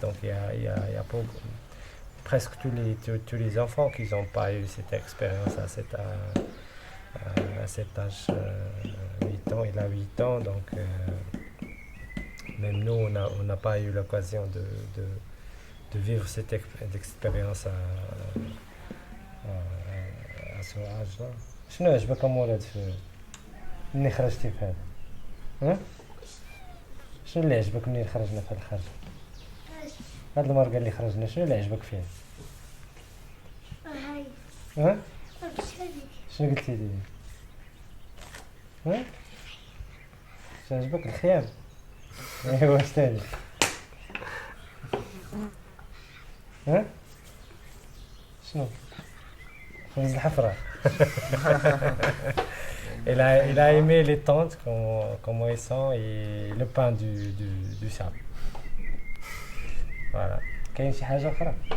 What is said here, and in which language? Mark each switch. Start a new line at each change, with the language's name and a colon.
French: Donc il y a presque tous les enfants qui n'ont pas eu cette expérience à cet âge. 8 ans, il a 8 ans, donc même nous, on n'a pas eu l'occasion de vivre cette expérience à ce âge-là.
Arabic: شنو عجبكم ولاد ملي خرجتي في هذا؟ ها؟ شنو اللي عجبك ملي خرجنا في هذا الخرج؟ هاد المرقه اللي خرجنا شنو اللي عجبك فيها؟ ها؟ شنو قلتي لي؟ ها؟ شنو عجبك الخيام؟ ايوا اش تاني ها شنو خبز الحفرة
French: il a aimé les tentes comment ils sont et le pain du sable voilà
Arabic: كاين شي حاجة أخرى